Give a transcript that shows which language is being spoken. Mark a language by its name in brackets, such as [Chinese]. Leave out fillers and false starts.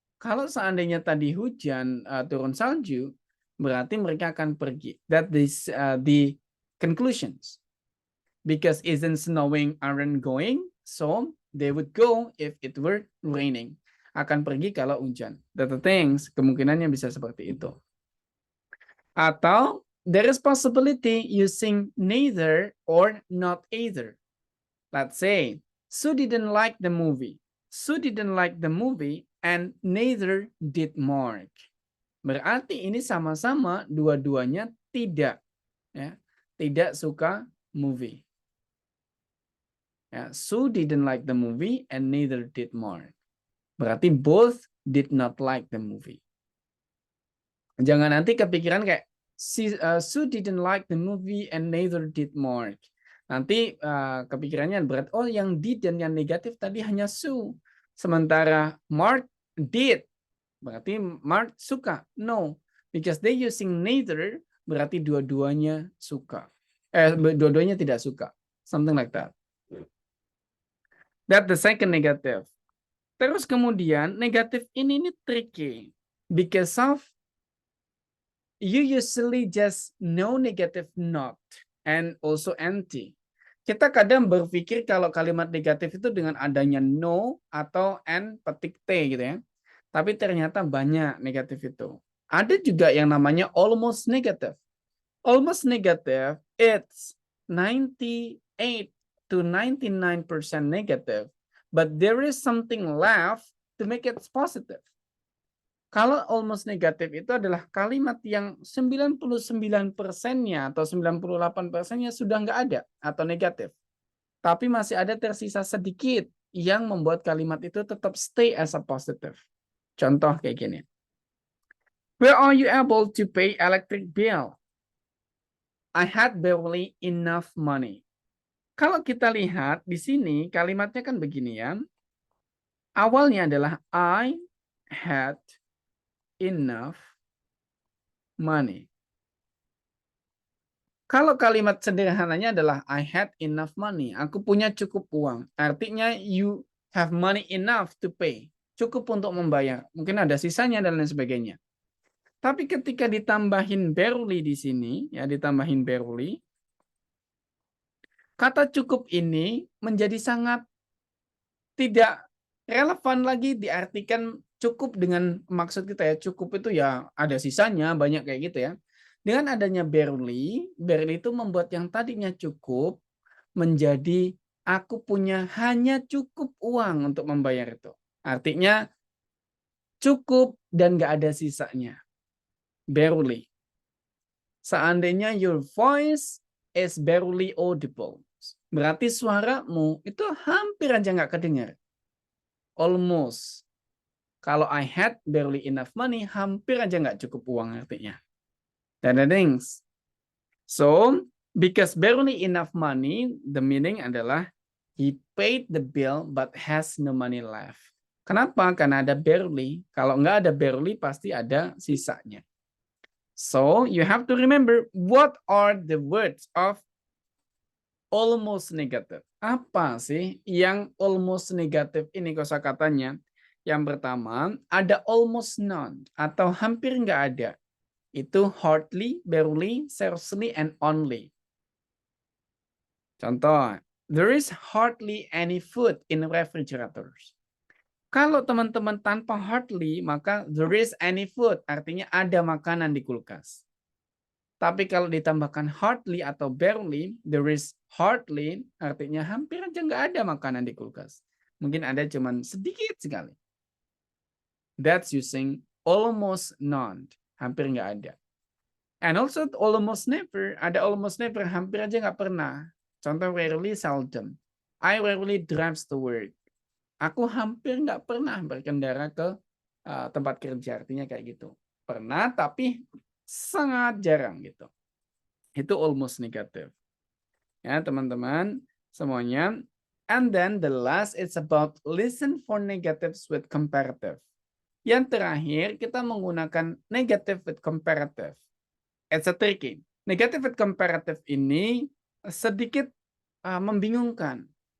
[Indonesian] Kalau seandainya tadi hujan, turun salju, berarti mereka akan pergi. [English] That is the conclusions. Because isn't snowing aren't going, so they would go if it were raining. [Indonesian] Akan pergi kalau hujan. [English] That the things, [Indonesian] kemungkinannya bisa seperti itu. [English] Atau there is possibility using neither or not either. Let's say, Sue didn't like the movie. Sue didn't like the movie and neither did Mark. [Indonesian] Berarti ini sama-sama dua-duanya tidak suka movie. [English] Sue didn't like the movie and neither did Mark. Berarti both did not like the movie. [Indonesian] Jangan nanti kepikiran kayak [English] Sue didn't like the movie and neither did Mark. [Indonesian] Nanti kepikirannya berat, oh yang did dan yang negatif tadi hanya Sue. Sementara Mark did. Berarti Mark suka. [English] No, because they using neither, [Indonesian] berarti dua-duanya suka. Dua-duanya tidak suka. [English] Something like that. That's the second negative. [Indonesian] Terus kemudian negatif ini tricky. [English] Because of you usually just know negative not and also empty. [Indonesian] Kita kadang berpikir kalau kalimat negatif itu dengan adanya no atau and petik T gitu ya. Tapi ternyata banyak negatif itu. Ada juga yang namanya almost negative. [English] Almost negative, it's 98 to 99% negative, but there is something left to make it positive. [Indonesian] Kalau almost negatif itu adalah kalimat yang 99%-nya atau 98%-nya sudah nggak ada atau negatif. Tapi masih ada tersisa sedikit yang membuat kalimat itu tetap [English] stay as a positive. [Indonesian] Contoh kayak gini. [English] Where are you able to pay electric bill? I had barely enough money. [Indonesian] Kalau kita lihat di sini kalimatnya kan begini ya. Awalnya adalah [English] I had enough money. [Indonesian] Kalau kalimat sederhananya adalah [English] I had enough money. [Indonesian] Aku punya cukup uang. [English] Artinya you have money enough to pay. [Indonesian] Cukup untuk membayar. Mungkin ada sisanya dan lain sebagainya. Tapi ketika ditambahin barely di sini, ya ditambahin barely, kata cukup ini menjadi sangat tidak relevan lagi diartikan cukup dengan maksud kita ya. Cukup itu ya ada sisanya, banyak kayak gitu ya. Dengan adanya barely itu membuat yang tadinya cukup menjadi aku punya hanya cukup uang untuk membayar itu. Artinya cukup dan nggak ada sisanya. Barely. Seandainya [English] your voice is barely audible, [Indonesian] berarti suaramu itu hampir aja nggak kedengar. Almost. Kalau [English] I had barely enough money, [Indonesian] hampir aja nggak cukup uang artinya. Dan [English] the things. So, because barely enough money, the meaning adalah he paid the bill but has no money left. [Indonesian] Kenapa? Karena ada barely. Kalau nggak ada barely, pasti ada sisanya. [English] So, you have to remember what are the words of almost negative. [Indonesian] Apa sih yang almost negative ini kosakatanya? Yang pertama, ada almost none atau hampir nggak ada. [English] Itu hardly, barely, scarcely, and only. Contoh, there is hardly any food in refrigerators. [Indonesian] Kalau teman-teman tanpa hardly, maka [English] there is any food, [Indonesian] artinya ada makanan di kulkas. Tapi kalau ditambahkan hardly atau barely, [English] there is hardly, [Indonesian] artinya hampir aja nggak ada makanan di kulkas. Mungkin ada cuman sedikit sekali. [English] That's using almost none, [Indonesian] hampir nggak ada. [English] And also almost never, ada almost never, [Indonesian] hampir aja nggak pernah. [English] Contoh rarely, seldom. I rarely drives to work. [Indonesian] Aku hampir nggak pernah berkendara ke tempat kerja, artinya kayak gitu. Pernah, tapi sangat jarang gitu. Itu almost negative. Ya, teman-teman, semuanya. [English] And then the last is about listen for negatives with comparative. [Indonesian] Yang terakhir, kita menggunakan negative with comparative. [English] It's a tricky. [Indonesian] Negative with comparative ini sedikit membingungkan.